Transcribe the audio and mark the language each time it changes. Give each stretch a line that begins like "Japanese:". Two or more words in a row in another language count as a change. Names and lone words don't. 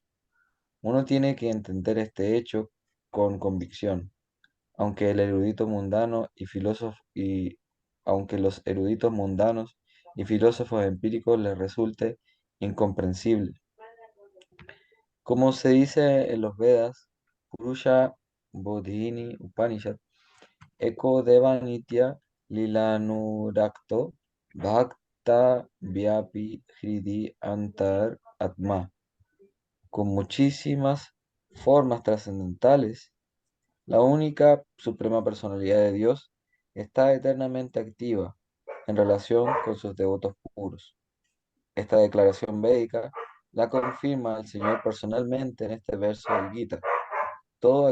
Spanish: Uno tiene que entender este hecho con convicción, aunque el erudito mundano y filósofo aunque los eruditos mundanos y filósofos empíricos les resulte incomprensible. Como se dice en los Vedas, Purusha Bodhini Upanishad,
Sanskrit: Eko Deva Nitya Lilanurakto Bhakta Vyapi Hridi Antar Atma,
Spanish: con muchísimas formas trascendentales. La única suprema personalidad de Dios está eternamente activa en relación con sus devotos puros. Esta declaración védica la confirma el Señor personalmente en este verso del Gita.